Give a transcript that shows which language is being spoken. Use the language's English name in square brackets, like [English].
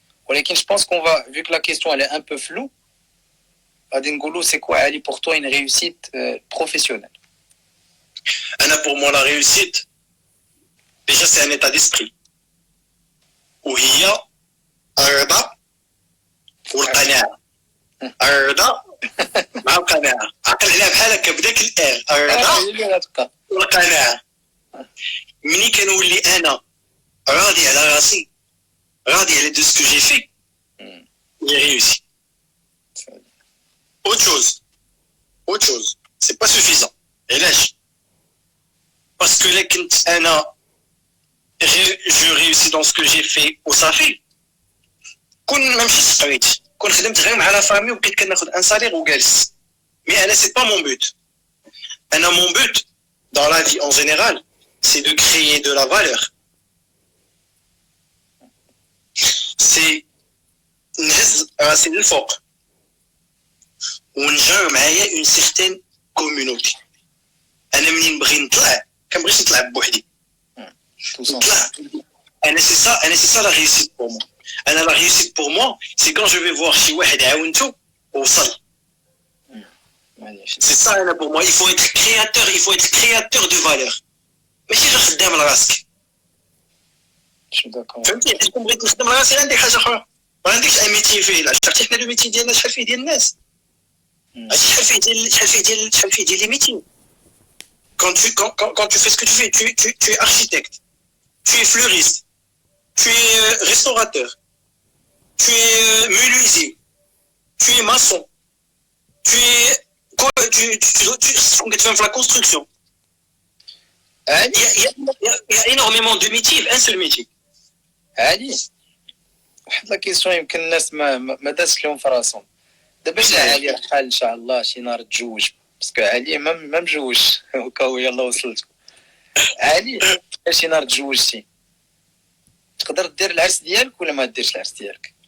[French] Je pense qu'on va, vu que la question elle est un peu floue, Adingolo, c'est quoi Ali pour toi une réussite professionnelle? Pour moi, la réussite, déjà c'est un état d'esprit. Où il y a [Arabic] الرضا والقناعة. الرضا مع القناعة. عقل عليها بحال هكا بداك الآن. الرضا والقناعة. ملي كنولي أنا راضي على راسي راضي على [French] de ce que j'ai fait, j'ai réussi. Autre chose, c'est pas suffisant. Et là, parce que là, je réussis dans ce que j'ai fait [Arabic] وصافي. كون ما مشيتش سقيت، كون خدمت غير مع لا فامي وبقيت كناخذ ان سالير وجالس. [French] Mais [Arabic] أنا [French] c'est pas mon but. Mon but dans la vie en général, c'est de créer de la valeur. [Arabic] C'est نهز راسي للفوق ونجر معايا [French] une certaine communauté. [Arabic] أنا منين نبغي نطلع كنبغيش نطلع بوحدي. نطلع. [French] c'est ça la réussite pour moi. La réussite pour moi, c'est quand je vais voir [Arabic] شي واحد عاونته ووصل. [French] C'est ça pour moi. Il faut être créateur de valeur. [Arabic] ماشي غير خدام لراسك. [French] Je suis d'accord. [Arabic] فهمتي؟ حيت كون بغيت نخدم راسي عندي حاجه اخرى. ما عندكش ان ميتي فيه. لا شفتي حنا لو ميتي ديالنا شحال فيه ديال الناس. شحال فيه ديال لي ميتي. [French] Quand tu fais ce que tu fais, tu es architecte, tu es fleuriste, tu es restaurateur, tu es menuisier, tu es maçon, tu fais la construction. Il y a énormément de métiers, un seul métier. [Arabic] Ali, واحد لا كيسيون يمكن الناس ما دازش لهم في راسهم. دابا جا علي الحال ان شاء الله شي نهار تزوج باسكو علي ما مجوجش وكاو يلاه وصلت. علي شي نهار تزوجتي تقدر دير العرس ديالك ولا ما ديرش العرس ديالك؟